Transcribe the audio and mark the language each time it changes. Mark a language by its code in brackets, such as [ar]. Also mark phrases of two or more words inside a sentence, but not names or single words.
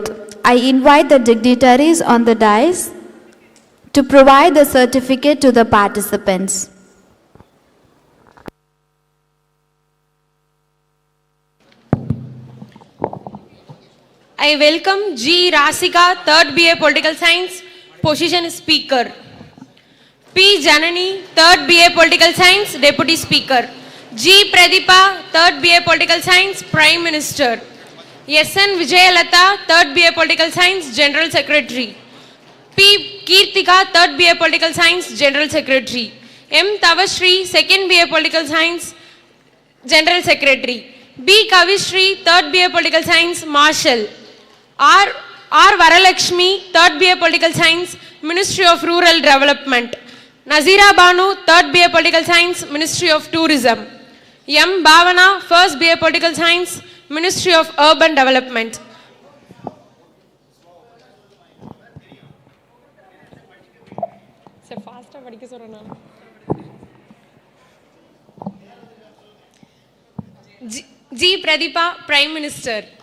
[en] I invite the dignitaries on the dais to provide the certificate to the participants. I welcome G. Rasika, 3rd BA Political Science, position Speaker. P. Janani, 3rd BA Political Science, Deputy Speaker. G. Pradipa, 3rd BA Political Science, Prime Minister. S.N. Vijayalatha, 3rd BA Political Science, General Secretary. P. Kirtika, 3rd BA Political Science, General Secretary. M. Tavashri, 2nd BA Political Science, General Secretary. B. Kavishri, 3rd BA Political Science, Marshal. R. Varalakshmi, 3rd BA Political Science, Ministry of Rural Development. Nazira Banu, 3rd BA Political Science, Ministry of Tourism. M. Bhavana, 1st BA Political Science, Ministry of Urban Development. [ta] Sir, faster படிக்க சொல்றேன். [en] G. Pradipa, Prime Minister.